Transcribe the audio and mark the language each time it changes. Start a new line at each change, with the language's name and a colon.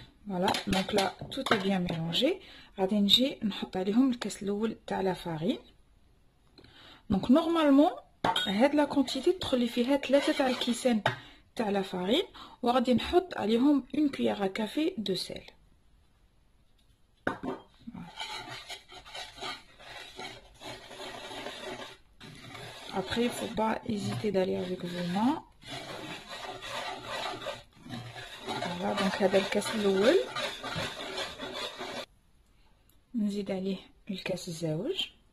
French: Voilà, donc là tout est bien mélangé.
Arabic: غادي نجي نحط عليهم الكاس الاول تاع لا فارين. دونك نورمالمون هاد لا كونتيتي تدخل لي فيها 3 تاع الكيسان تاع لا فارين وغادي نحط عليهم اون كويير كافي دو سيل.
French: Après, il ne faut pas hésiter d'aller avec vos mains. Voilà, donc
Arabic: هذا الكاس الأول نزيد عليه الكاس الزوج.